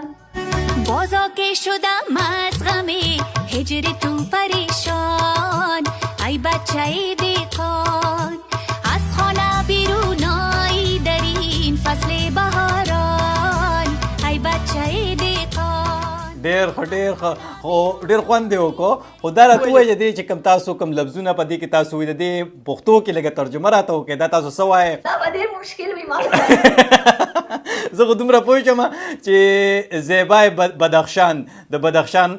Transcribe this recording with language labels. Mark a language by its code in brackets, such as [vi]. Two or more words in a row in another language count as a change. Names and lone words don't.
[fa] بازا که شدم از غم هجر تو پریشان ای بچه دیقان از خانه بیرون آیی در این فصل بهاران ای بچه دیقان [ps] ډېر ښه خو ډېر خوند دې وکړو خو دا راته ووایه د دې چې کوم تاسو کوم لفظونه په دې کې تاسو وایي د دې پښتو کې لږه ترجمه راته وکړئ دا تاسو څه وایئ دا به ډېر مشکل وي ما ته زه خو دومره پوه شم چې [fa] زیبای بدخشان [ps] د بدخشان